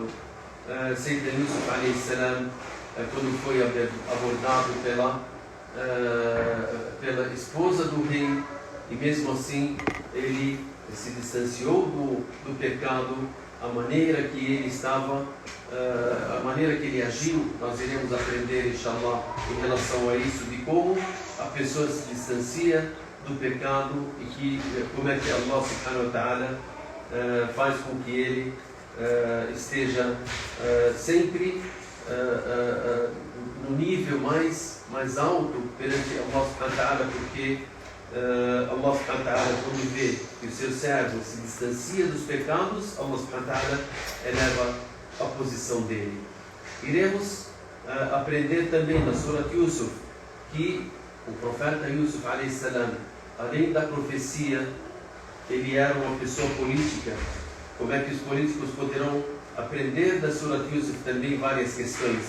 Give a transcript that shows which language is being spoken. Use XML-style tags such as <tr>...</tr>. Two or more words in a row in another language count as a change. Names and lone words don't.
<pt>Sayyidina Yusuf a.s., quando foi abordado pela esposa do rei, e mesmo assim ele se distanciou do pecado, a maneira que ele estava, a maneira que ele agiu. Nós iremos aprender, inshallah, em relação a isso, de como a pessoa se distancia do pecado e como é que Allah</pt> <ar>سبحانه وتعالى</ar> <pt>faz com que ele esteja sempre no nível mais alto perante Allah</pt> <ar>سبحانه وتعالى,</ar> <pt>porque Allah</pt> <ar>سبحانه وتعالى,</ar> <pt>quando vê que o seu servo se distancia dos pecados, Allah</pt> <ar>سبحانه وتعالى</ar> <pt>eleva a posição dele. Iremos aprender também na Surat Yusuf que o profeta Yusuf a.s., além da profecia, ele era uma pessoa política. Como é que os políticos poderão aprender da Surat Yusuf também várias questões?</pt>